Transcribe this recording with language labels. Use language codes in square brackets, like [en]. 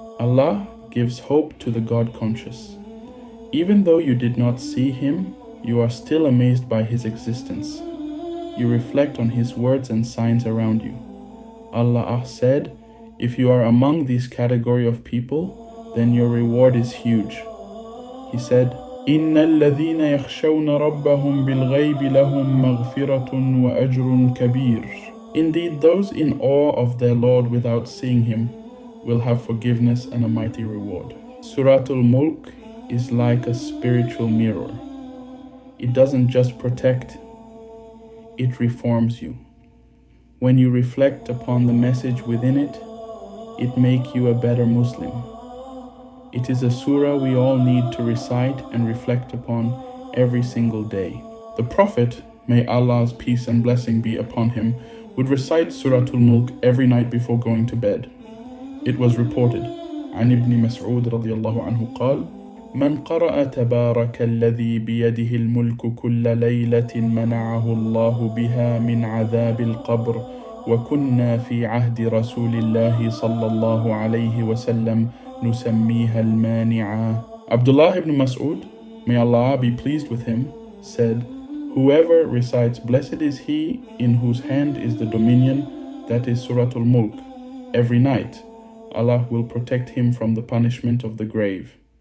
[en] Allah gives hope to the God-conscious. Even though you did not see Him, you are still amazed by His existence. You reflect on His words and signs around you. Allah said, if you are among this category of people, then your reward is huge. He said, [ar] إِنَّ الَّذِينَ يَخْشَوْنَ رَبَّهُمْ بِالْغَيْبِ لَهُمْ مَغْفِرَةٌ وَأَجْرٌ كَبِيرٌ. [en] Indeed, those in awe of their Lord without seeing Him will have forgiveness and a mighty reward. Surah Al-Mulk is like a spiritual mirror. It doesn't just protect, it reforms you. When you reflect upon the message within it, it makes you a better Muslim. It is a surah we all need to recite and reflect upon every single day. The Prophet, may Allah's peace and blessing be upon him, would recite Surah Al-Mulk every night before going to bed. It was reported, [ar] عن ابن مسعود رضي الله عنه قال: من قرأ تبارك الذي بيده الملك كل ليلة منعه الله بها من عذاب القبر وكنا في عهد رسول الله صلى الله عليه وسلم نسميها المانعة. [en] Abdullah ibn Mas'ud, may Allah be pleased with him, said, whoever recites blessed is he in whose hand is the dominion, that is Surah Al-Mulk, every night, Allah will protect him from the punishment of the grave.